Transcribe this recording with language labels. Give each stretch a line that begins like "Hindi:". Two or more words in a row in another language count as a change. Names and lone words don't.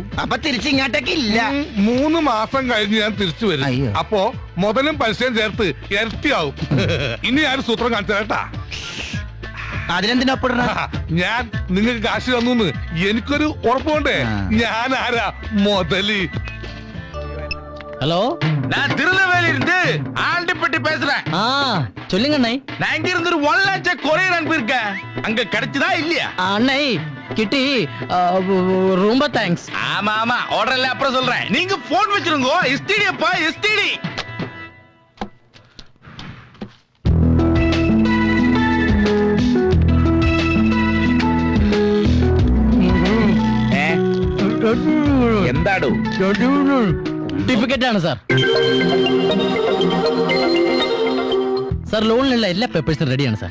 Malayalam: അപ്പൊ തിരിച്ചിങ്ങോട്ടേക്ക് ഇല്ല. 3 മാസം കഴിഞ്ഞ് ഞാൻ തിരിച്ചു വരും. അപ്പോ മുതലും പൈസയും ചേർത്ത് ഇരട്ടിയാവും. ഇനി ആരും സൂത്രം കാണിച്ചു കേട്ടാ. അതിനെന്തിനൊപ്പിട? ഞാൻ നിങ്ങൾക്ക് കാശ് തന്നു എനിക്കൊരു ഉറപ്പുണ്ടേ. ഞാൻ ആരാ? മുതല്.
Tamil: ஹலோ, நான் திருநெல்வேலி இருந்து ஆண்டிப்பட்டி பேசுறேன். சொல்லுங்க அண்ணே. நான் இங்க இருந்து 1 லட்சம் கொரியர் அனுப்பியிருக்கேன். அங்க கிடைச்சதா இல்லையா? அண்ணே கிட்டி, ரொம்ப தேங்க்ஸ். ஆமா ஆமா, ஆர்டர் எல்லாம் அப்புறம் சொல்றேன். நீங்க போன் வச்சிருங்க. எஸ்டிடி அப்பா, எஸ்டிடி.
Malayalam: എന്താടോ? സർട്ടിഫിക്കറ്റ് ആണ് സാർ. സാർ, ലോണിലുള്ള എല്ലാ പേപ്പേഴ്സും റെഡിയാണ് സാർ.